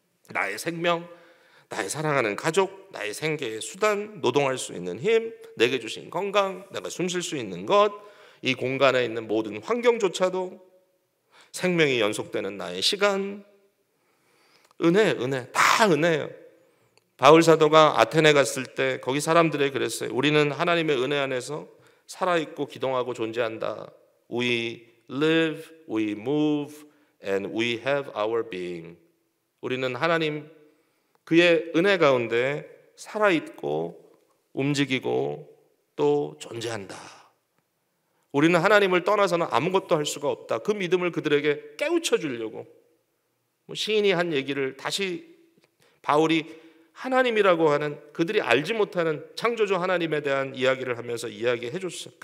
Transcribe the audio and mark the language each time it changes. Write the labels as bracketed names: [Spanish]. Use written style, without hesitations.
[Korean] 나의 생명, 나의 사랑하는 가족, 나의 생계의 수단, 노동할 수 있는 힘, 내게 주신 건강, 내가 숨 쉴 수 있는 것, 이 공간에 있는 모든 환경조차도, 생명이 연속되는 나의 시간, 은혜, 다 은혜예요. 바울 사도가 아테네 갔을 때 거기 사람들에게 그랬어요. 우리는 하나님의 은혜 안에서 살아있고 기동하고 존재한다. [English] We live, we move, and we have our being. [Korean] 우리는 하나님 그의 은혜 가운데 살아있고 움직이고 또 존재한다. 우리는 하나님을 떠나서는 아무것도 할 수가 없다. 그 믿음을 그들에게 깨우쳐 주려고 시인이 한 얘기를 다시 바울이 하나님이라고 하는 그들이 알지 못하는 창조주 하나님에 대한 이야기를 하면서 이야기해 줬어요.